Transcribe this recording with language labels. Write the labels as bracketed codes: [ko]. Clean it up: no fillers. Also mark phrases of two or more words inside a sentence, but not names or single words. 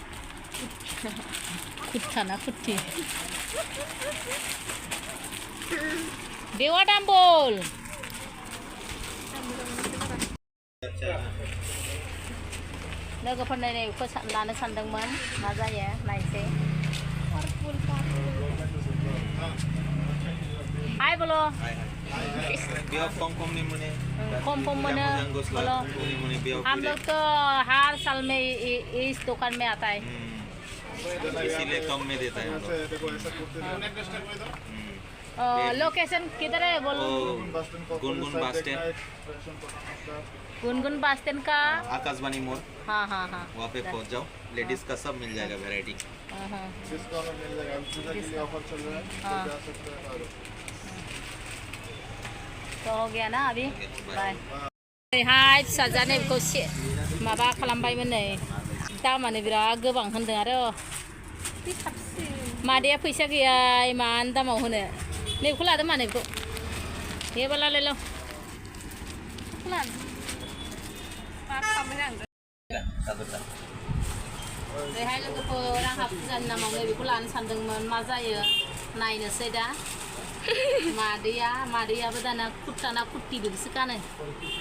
[brx] कुर्ता ना कुर्ति बेवा दाम्बल लोगोफोरनो बेखौ लानो सानदोंमोन मा जायो नायसै हाय बोलो [hi] कम मोनो बोलो हम लोग तो हर साल में इस दुकान में आता है इसीलिए कम में देता है लोकेशन किधर है बोलो गुनगुन बस स्टैंड गुनगुन बस स्टैंड का आकाशवाणी मोड़ हाँ हाँ हाँ वहाँ पे पहुँच जाओ लेडीज का सब मिल जाएगा वैरायटी तो हो गया ना अभी बाय [brx] हाय फिसाजानो बेखौ माबा खालामबायमोन नै दामानो बिराद गोबां होनदों आरो मादैया फैसा गैया इमान दामाव होनो नैबेखौ लादो मा नैबेखौ हेबाला लायलो बेहाय लोगोफोर आंहा फुजानि नामाव नैबेखौ लानो सानदोंमोन मा जायो नायनोसै दा मादैयाबो दाना कुर्ता ना कुर्ति बेखौसो गानो